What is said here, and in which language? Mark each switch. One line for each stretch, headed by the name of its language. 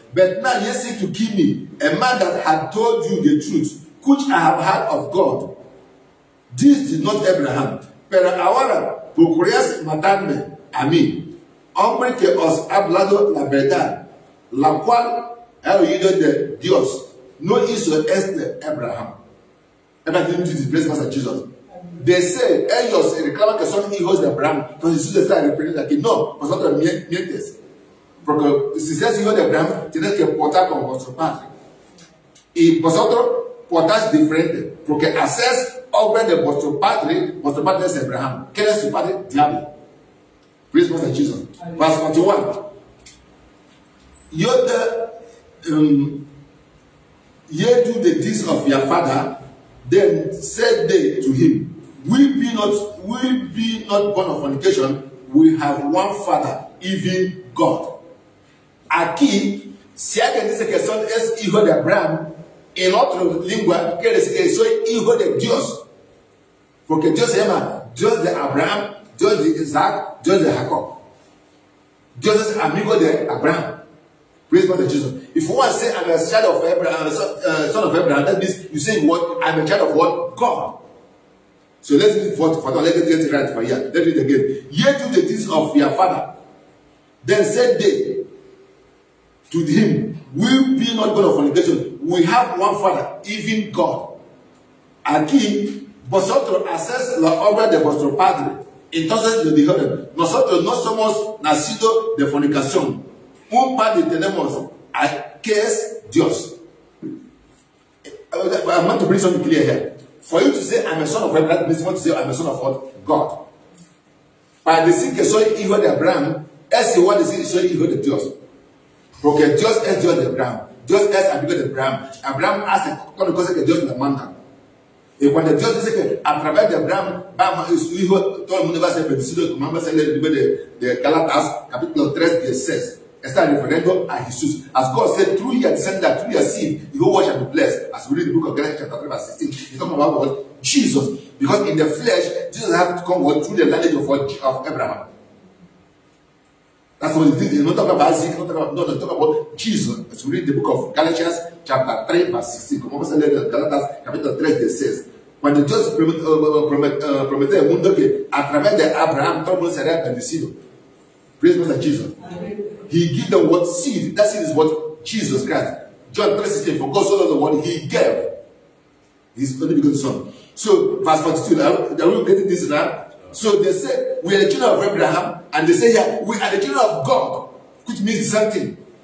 English: But now ye seek to kill me, a man that had told you the truth, which I have heard of God. This did not Abraham.
Spanish: Pero ahora procuraste matarme a mí, hombre que os ha hablado la verdad, la cual he oído de Dios. No hizo este Abraham.
English: Abraham didn't displace Master Jesus. They say,
Spanish: ellos reclaman que son hijos de Abraham. Entonces Jesús está repitiendo aquí, no, vosotros mientes. Porque si seas hijo de Abraham, tienes que portar como vuestro padre. Y vosotros portáis diferente. Porque hacéis obra de vuestro padre es Abraham. ¿Quién es su padre? Diablo.
English: Praise Master Jesus. Verse 41. Ye do the deeds of your father. Then said they to him, We be not born of fornication, we have one Father, even God.
Spanish: Aquí, si alguien dice que es hijo de Abraham, en otra lengua quiere decir que soy hijo de Dios. Porque Dios se llama Dios de Abraham, Dios de Isaac, Dios de Jacob. Dios es amigo de Abraham.
English: Praise God, Jesus. If you want to say I'm a child of Abraham, son of Abraham, that means you say what? I'm a child of what? God. So let's read for let's get it right for here. Let's read again. Ye do the deeds of your father. Then said they to him, We be not born of fornication. We have one Father, even God.
Spanish: Aquí, vosotros hacéis la obra de vuestro padre. Entonces le dijeron, nosotros no somos nacidos de fornicación. Un padre tenemos, que es Dios.
English: I want to bring something clear here. For you to say, I'm a son of Abraham, means you want to say, I'm a son of what? God.
Spanish: Para decir que soy hijo de Abraham, es igual decir soy hijo de Dios. Porque Dios es Dios de Abraham. Dios es amigo de Abraham. Abraham hace todas las cosas que Dios le manda. Y cuando Dios dice que a través de Abraham, su hijo, todo el mundo va a ser bendecido, como vamos a leer el libro de Gálatas, capítulo 3, 16. Está refiriendo a Jesús.
English: As God said, through your descendant, through your seed, the whole world shall be blessed. As we read the book of Galatians chapter 3 verse 16, he's talking about what? Jesus. Because in the flesh, Jesus had to come through the lineage of Abraham. That's what he did. He's not talking about Isaac, he's talking about Jesus. As we read the book of Galatians chapter 3 verse 16,
Spanish: como vamos a leer en Gálatas capítulo 3 16. Cuando Dios prometió al mundo que a través de Abraham todo el mundo sería bendecido.
English: Praise God, Jesus. He gave them what seed. That seed is what? Jesus Christ. John 3:16. For God so loved the world, he gave his only begotten Son. So, verse 42, are we getting this now? So they say, we are the children of Abraham, and they say here, we are the children of God, which means the same thing.